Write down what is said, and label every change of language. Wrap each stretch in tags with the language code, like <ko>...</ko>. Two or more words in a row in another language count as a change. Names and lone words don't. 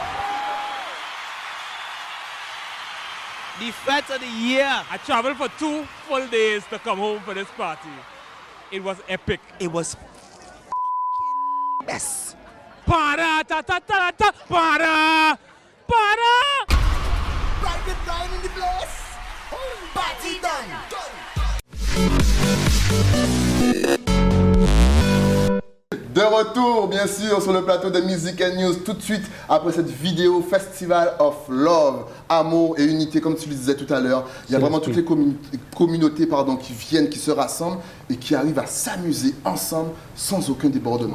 <en>The fete of the year. I traveled for 2 full days to come home for this party. It was epic. It was Yes. Para, ta ta ta ta, para, para. Private line in the place. Party done.</en> <fr>De retour, bien sûr, sur le plateau de Music and News, tout de suite après cette vidéo Festival of Love, amour et unité, comme tu le disais tout à l'heure. Il y a vraiment toutes les communautés qui viennent, qui se rassemblent et qui arrivent à s'amuser ensemble sans aucun débordement.</fr>